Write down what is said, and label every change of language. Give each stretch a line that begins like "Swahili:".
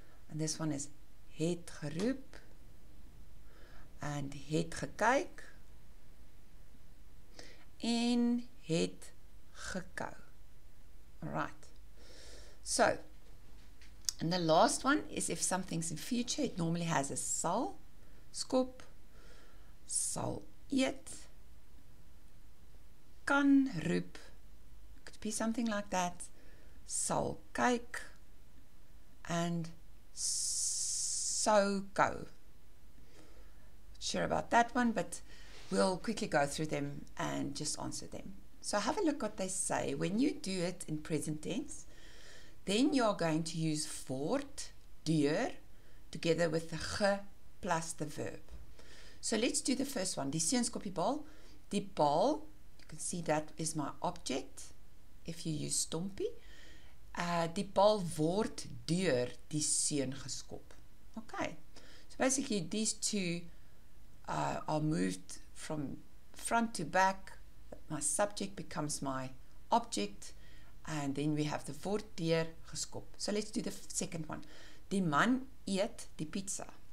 English: And this one is
Afrikaans: het geroep and het gekyk en het gekou.
English: All right. So, and the last one is if something's in future, it normally has a sal, skop, sal eet, kan roep, could be something like that, sal kyk, and sou kou. Sure about that one, but we'll quickly go through them and just answer them. So have a look what they say. When you do it in present tense, then you're going to use voort, deur, together with the ge plus the verb. So let's do the first one.
Afrikaans: Die seun skop die bal.
English: Die bal, you can see that is my object if you use stompie.
Afrikaans: Die bal word deur die seun geskop.
English: Okay. So basically these two are moved from front to back. My subject becomes my object, and then we have the word deur geskop. So let's do the second one.
Afrikaans: Die man eet die pizza.